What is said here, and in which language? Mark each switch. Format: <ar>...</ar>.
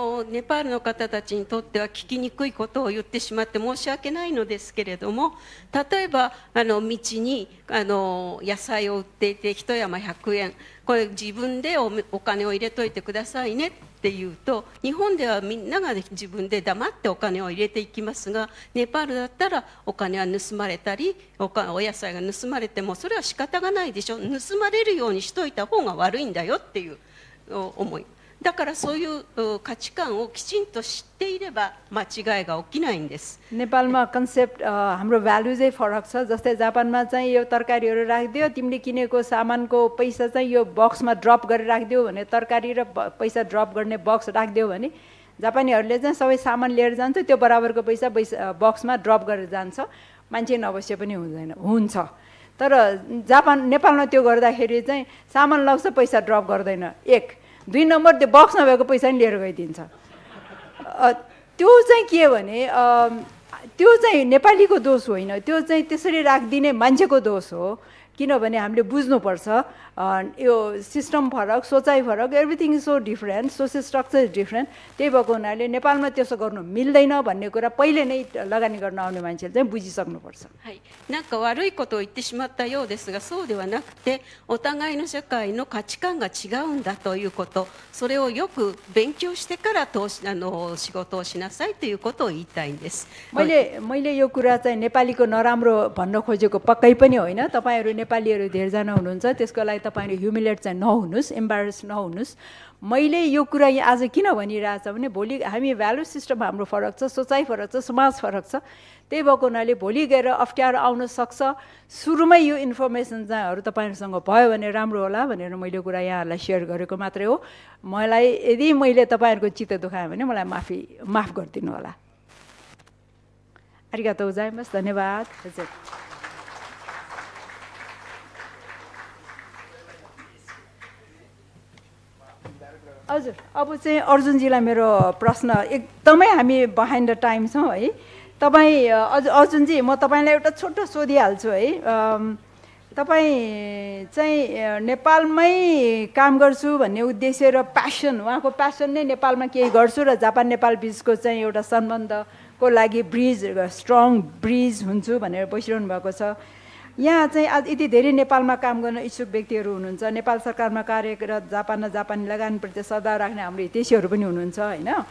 <ja>ネパールの方たちにとっては聞きにくいことを言ってしまって申し訳ないのですけれども、例えば道に野菜を売っていて一山100円、これ自分でお金を入れといてくださいねっていうと、日本ではみんなが自分で黙ってお金を入れていきますが、ネパールだったらお金は盗まれたりお野菜が盗まれてもそれは仕方がないでしょ、盗まれるようにしといた方が悪いんだよっていう思い。だからそういう価値観をきちんと知っていれば間違いが起きないんです。</ja> <ne>नेपालमा कन्सेप्ट हाम्रो भ्यालुजै फरक छ। जस्तै जापानमा चाहिँ यो तरकारीहरू राखिदियो, तिमीले किनेको सामानको पैसा चाहिँ यो बक्समा ड्रप गरेर राखिदियो भने, तरकारी र पैसा ड्रप गर्ने बक्स राखिदियो भने जापानीहरूले चाहिँ सबै सामान लिएर जान्छ, त्यो बराबरको पैसा बक्समा ड्रप गरेर जान्छ, मान्छे नअवश्य पनि हुन्छ। तर नेपालमा त्यो गर्दाखेरि चाहिँ सामान लग्छ, पैसा ड्रप गर्दैन। 1 2 नम्बर त्यो बक्समा भएको पैसा नि लिएर गइदिन्छ। त्यो चाहिँ के भने त्यो चाहिँ नेपालीको दोष होइन, त्यो चाहिँ त्यसरी राखिदिने मान्छेको दोष हो। किनभने हामीले बुझ्नुपर्छ यो सिस्टम फरक, सोचाइ फरक,</ne> <en>Everything is so different, social structure is different.</en> <ne>त्यही भएको हुनाले नेपालमा त्यसो गर्नु मिल्दैन भन्ने कुरा पहिले नै लगानी गर्न आउने मान्छेले चाहिँ बुझिसक्नुपर्छ।</ne> <ja>はい。なんか悪いことを言ってしまったようですが、そうではなくてお互いの社会の価値観が違うんだということ、それをよく勉強してから仕事をしなさいということを言いたいんです。</ja> <ne>मैले यो कुरा चाहिँ नेपालीको नराम्रो भन्न खोजेको पक्कै पनि होइन। तपाईहरु नेपालीहरू धेरैजना हुनुहुन्छ, त्यसको लागि तपाईँले ह्युमिलेट चाहिँ नहुनुहोस्, एम्बारेस नहुनुहोस्। मैले यो कुरा यहाँ आज किन भनिरहेछ भने भोलि हामी भ्यालु सिस्टम हाम्रो फरक छ, सोचाइ फरक छ, समाज फरक छ। त्यही भएको हुनाले भोलि गएर अप्ठ्यारो आउन सक्छ। सुरुमै यो इन्फर्मेसन चाहिँ तपाईँहरूसँग भयो भने राम्रो होला भनेर मैले कुरा यहाँहरूलाई सेयर गरेको मात्रै हो। मलाई यदि मैले तपाईँहरूको चित्त दुखाएँ भने मलाई माफ गरिदिनु होला।</ne> <ja>आरिगातो गोजाइमास,</ja> <ne>धन्यवाद। हजुर, अब चाहिँ अर्जुनजीलाई मेरो प्रश्न, एकदमै हामी</ne> <en>behind the time</en> <ne>छौँ है। तपाईँ अर्जुनजी, म तपाईँलाई एउटा छोटो सोधिहाल्छु है। तपाईँ चाहिँ नेपालमै काम गर्छु भन्ने उद्देश्य र प्यासन, उहाँको प्यासन नै नेपालमा केही गर्छु र जापान नेपाल बिचको चाहिँ एउटा सम्बन्धको लागि स्ट्रङ ब्रिज हुन्छु भनेर बसिरहनु भएको छ। यहाँ चाहिँ आज यति धेरै नेपालमा काम गर्न इच्छुक व्यक्तिहरू हुनुहुन्छ, नेपाल सरकारमा कार्यरत जापान र जापानी लगानीप्रति श्रद्धा राख्ने हाम्रो हितैषीहरू पनि हुनुहुन्छ होइन।</ne>